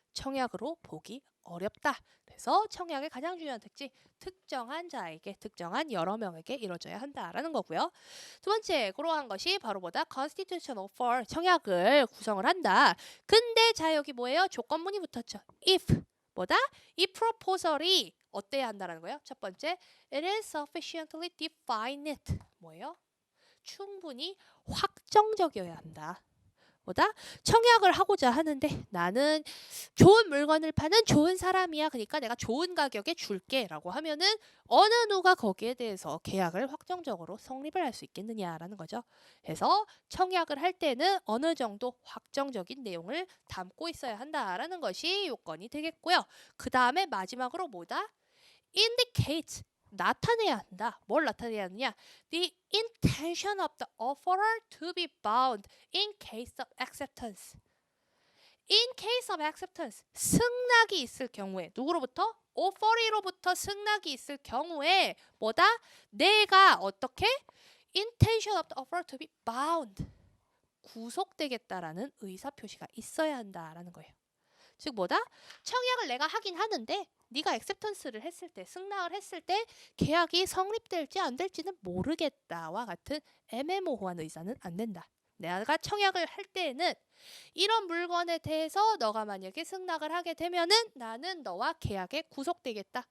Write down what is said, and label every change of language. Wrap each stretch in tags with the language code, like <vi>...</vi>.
<ko>청약으로 보기 어렵다. 그래서 청약의 가장 중요한 특징, 특정한 자에게, 특정한 여러 명에게 이루어져야 한다라는 거고요. 두 번째, 그러한 것이 바로 뭐다?</ko> <en>constitution offer,</en> <ko>청약을 구성을 한다. 근데 자 여기 뭐예요? 조건문이 붙었죠. if, 뭐다? 이 proposal이 어때야 한다라는 거예요? 첫 번째,</ko> <en>it is sufficiently definite.</en> <ko>뭐예요? 충분히 확정적이어야 한다. 뭐다? 청약을 하고자 하는데 나는 좋은 물건을 파는 좋은 사람이야. 그러니까 내가 좋은 가격에 줄게 라고 하면은 어느 누가 거기에 대해서 계약을 확정적으로 성립을 할 수 있겠느냐라는 거죠. 그래서 청약을 할 때는 어느 정도 확정적인 내용을 담고 있어야 한다라는 것이 요건이 되겠고요. 그 다음에 마지막으로 뭐다? indicate 나타내야 한다. 뭘 나타내야 하느냐?</ko> <en>The intention of the offerer to be bound in case of acceptance. In case of acceptance.</en> <ko>승낙이 있을 경우에 누구로부터? offeree로부터 승낙이 있을 경우에 뭐다? 내가 어떻게?</ko> <en>intention of the offerer to be bound.</en> <ko>구속되겠다라는 의사 표시가 있어야 한다라는 거예요. 즉 뭐다? 청약을 내가 하긴 하는데 네가 액셉턴스를 했을 때, 승낙을 했을 때 계약이 성립될지 안 될지는 모르겠다와 같은 애매모호한 의사는 안 된다. 내가 청약을 할 때에는 이런 물건에 대해서 너가 만약에 승낙을 하게 되면은 나는 너와 계약에 구속되겠다.</ko>